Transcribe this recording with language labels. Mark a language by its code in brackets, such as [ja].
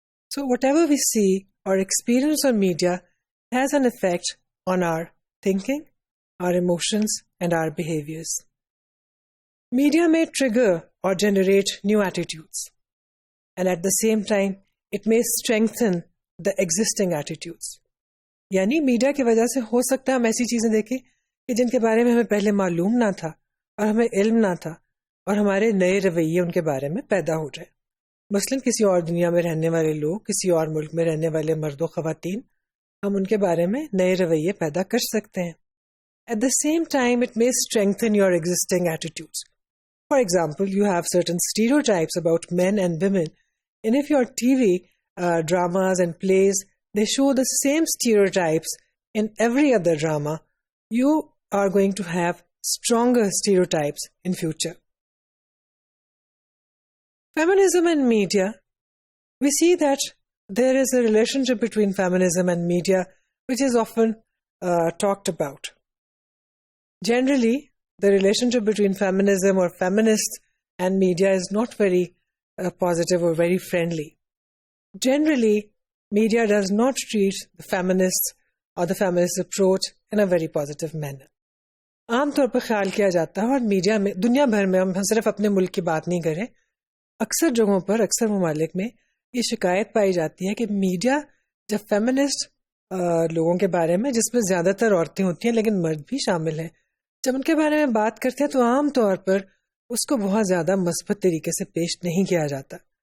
[en] So whatever we see or experience on media has an effect on our thinking, our emotions, and our behaviors. Media may trigger or generate new attitudes, and at the same time, it may strengthen the existing attitudes. [ur] یعنی media کی وجہ سے ہو سکتا ہے ہم ایسی چیزیں دیکھیں کہ جن کے بارے میں ہمیں پہلے معلوم نہ تھا اور ہمیں علم نہ تھا، اور ہمارے نئے رویے ان کے بارے میں پیدا ہو جائے. مثلاً کسی اور دنیا میں رہنے والے لوگ، کسی اور ملک میں رہنے والے مرد و خواتین، ہم ان کے بارے میں نئے رویے پیدا کر سکتے ہیں. [en] At the same time, it may strengthen your existing attitudes. For example, you have certain stereotypes about men and women, and if your TV dramas and plays, they show the same stereotypes in every other drama, you are going to have stronger stereotypes in future. Feminism and media. We see that there is a relationship between feminism and media which is often talked about. Generally, the relationship between feminism or feminists and media is not very positive or very friendly. Generally, media does not treat the feminists or the feminist approach in a very positive manner. [ur] عام طور پر خیال کیا جاتا ہے، اور media میں دنیا بھر میں، ہم صرف اپنے ملک کی بات نہیں کریں، اکثر جگہوں پر، اکثر ممالک میں یہ شکایت پائی جاتی ہے کہ میڈیا جب فیمنسٹ لوگوں کے بارے میں، جس میں زیادہ تر عورتیں ہوتی ہیں لیکن مرد بھی شامل ہیں، جب ان کے بارے میں بات کرتے ہیں تو عام طور پر اس کو بہت زیادہ مثبت طریقے سے پیش نہیں کیا جاتا.